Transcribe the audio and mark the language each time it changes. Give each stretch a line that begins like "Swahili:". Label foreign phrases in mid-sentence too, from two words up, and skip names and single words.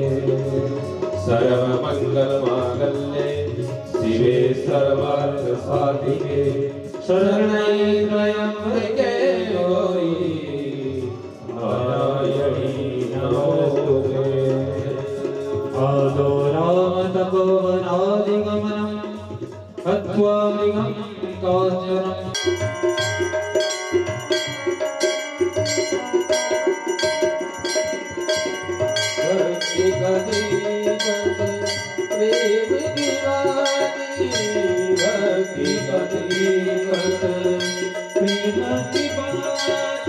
Sanskrit: सर्वमंगल मांगल्ये शिवे सर्वार्थ साधिके शरण्ये त्र्यंबके गौरी नारायणी नमोस्तुते आदो राम तपोवनादिगमनम् हत्वा मृगं काञ्चनम्
Punjabi: ਭਗਤੀ ਕਦੀ ਪ੍ਰੇਮ ਦੀਵਾਨੀ ਭਗਤੀ ਕਦੀ
Hindi: प्रेम की बात